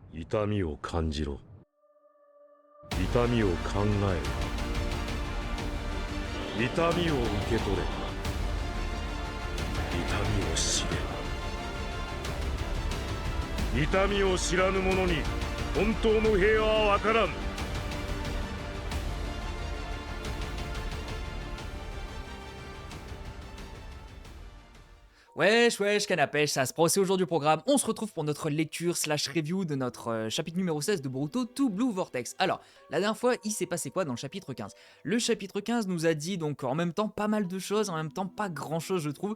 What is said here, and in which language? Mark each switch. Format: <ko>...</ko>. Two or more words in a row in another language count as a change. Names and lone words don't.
<ja>痛みを感じろ。痛みを考えろ。痛みを受け取れ。痛みを知れ。痛みを知らぬ者に本当の平和は分からん。</ja> <fr>Wesh, wesh, canapèche, ça se passe aujourd'hui au programme. On se retrouve pour notre lecture</fr> <en>slash review</en> <fr>de notre chapitre numéro 16 de Boruto To Blue Vortex. Alors, la dernière fois, il s'est passé quoi dans le chapitre 15? Le chapitre 15 nous a dit donc en même temps pas mal de choses, en même temps pas grand chose je trouve.</fr>